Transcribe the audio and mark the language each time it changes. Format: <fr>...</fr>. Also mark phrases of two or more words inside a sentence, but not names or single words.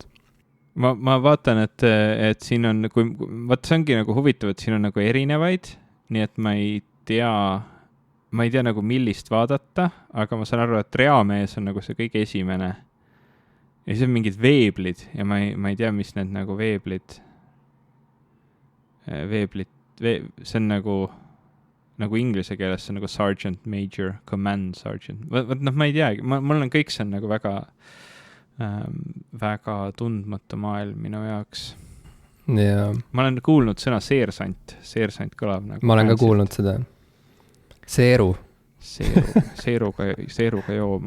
<et>Ma vaatan, et siin on, see ongi nagu huvitav, et siin on nagu erinevaid, nii et ma ei tea nagu millist vaadata, aga ma saan aru, et reamees on nagu see kõige esimene. Ja siis on mingid veeblid ja ma ei tea, mis need nagu veeblid, see on nagu inglise keeles, see on nagu</et> <en>sergeant, major, command sergeant.</en> <et>Ma ei teagi, mul on kõik see on nagu väga tundmatu maailm minu jaoks. Ja. Ma olen kuulnud sõna seersant kõlab nagu. Ma olen ka kuulnud seda. Seeruga jooma.</et>